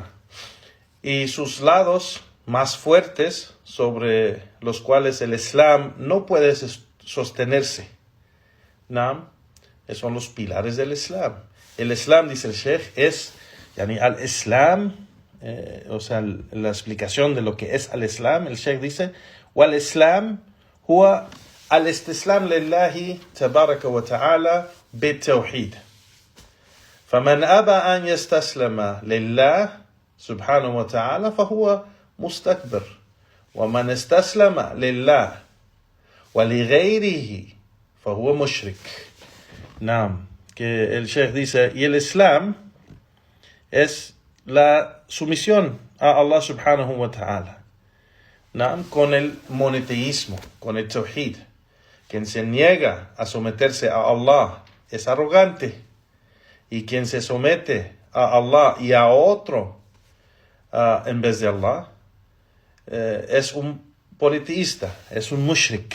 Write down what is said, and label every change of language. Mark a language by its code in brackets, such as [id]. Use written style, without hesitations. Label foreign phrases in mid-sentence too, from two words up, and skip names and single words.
[es] Y sus lados más fuertes sobre los cuales el Islam no puede sostenerse, ¿no? Son los pilares del Islam. El Islam, dice el Sheikh, es al-Islam, o sea, la explicación de lo que es al-Islam, el Sheikh dice, [ar] والإسلام هو الاستسلام لله تبارك وتعالى بالتوحيد. فمن أبى أن يستسلم لله سبحانه وتعالى فهو مستكبر ومن استسلم لله ولغيره فهو مشرك. نعم, [es] que el Sheikh dice, y el Islam es la sumisión a Allah [ar] سبحانه وتعالى. [es] ¿no? Con el monoteísmo, con el tawhid. Quien se niega a someterse a Allah es arrogante. Y quien se somete a Allah y a otro en vez de Allah es un politeísta, es un mushrik.